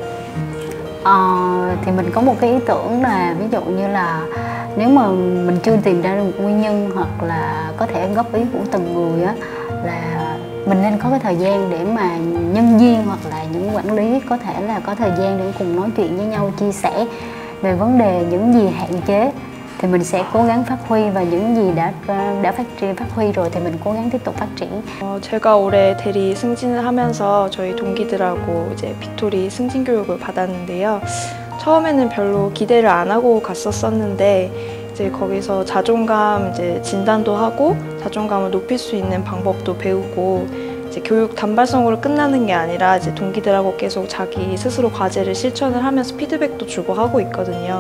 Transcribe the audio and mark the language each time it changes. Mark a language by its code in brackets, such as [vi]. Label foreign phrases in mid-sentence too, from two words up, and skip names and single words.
[vi] Thì mình có một cái ý tưởng là ví dụ như là nếu mà mình chưa tìm ra được một nguyên nhân hoặc là có thể góp ý của từng người á, là mình nên có cái thời gian để mà nhân viên hoặc là những quản lý có thể là có thời gian để cùng nói chuyện với nhau, chia sẻ về vấn đề những gì hạn chế thì mình sẽ cố gắng phát huy, và những gì đã phát huy rồi thì mình cố gắng tiếp tục phát triển. [ko] 제가 올해 대리 승진을 하면서 저희 동기들하고 이제 빅토리 승진 교육을 받았는데요. 처음에는 별로 기대를 안 하고 갔었는데 이제 거기서 자존감 이제 진단도 하고 자존감을 높일 수 있는 방법도 배우고, 이제 교육 단발성으로 끝나는 게 아니라 이제 동기들하고 계속 자기 스스로 과제를 실천을 하면서 피드백도 주고 하고 있거든요.